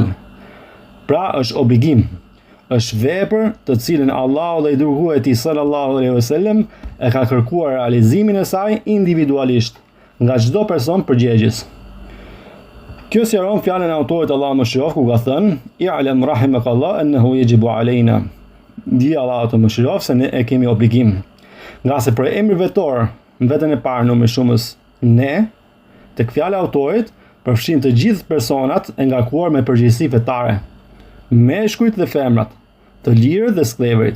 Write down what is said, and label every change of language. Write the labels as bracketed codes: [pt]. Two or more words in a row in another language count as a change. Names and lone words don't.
[sq] Pra është obligim, është vepër të cilën Allahu dhe i dërguari i tij [ar] صلى الله عليه وسلم [sq] e ka kërkuar realizimin e saj individualisht nga çdo person përgjegjës. Kjo sqaron fjalën e autorit Allah më shërof ku ka thënë: [ar] "اعلم رحمك الله أنه يجب علينا." [sq] Di Allah të më shërof se ne e kemi obligim. Nga se për emri vetor, në veten e parë numri shumës ne, tek fjala e autorit përfshin të gjithë personat e ngarkuar me përgjegjësi fetare, meshkujt dhe femrat, të lirët dhe skleverit.